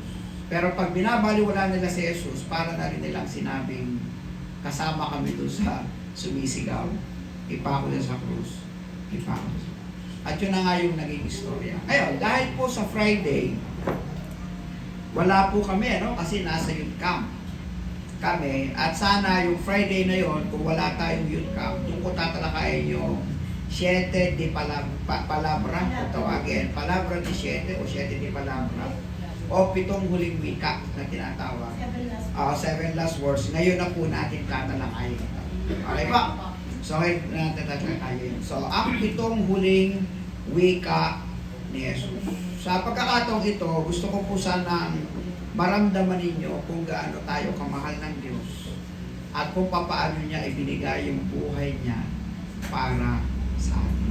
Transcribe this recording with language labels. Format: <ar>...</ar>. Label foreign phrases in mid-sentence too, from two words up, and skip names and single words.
<tl>Pero pag binabaliwala nila si Jesus, para na rin nilang sinabing, kasama kami doon sa sumisigaw, ipako siya sa krus, ipako siya sa krus. At yun na nga yung naging istorya. Ngayon, dahil po sa Friday, wala po kami, no? Kasi nasa</tl> <en>youth camp</en> <tl>kami. At sana yung Friday na yon, kung wala tayong</tl> <en>youth camp,</en> <tl>doon ko tatalakayin yung</tl> <es>7 de palabra,</es> <tl>kung tawagin,</tl> <es>palabra de 7 o 7 de palabra,</es> <tl>o 7 huling wika na tinatawag.</tl> <en>7 last words.</en> <tl>Ngayon na po natin tatalakayin. Okay ba? So, natin tatalakayin. So, ang 7 huling wika ni Jesus. Sa pagkakataong ito, gusto ko po sanang maramdaman ninyo kung gaano tayo kamahal ng Diyos at kung paano niya ibinigay yung buhay niya para sa atin.</tl>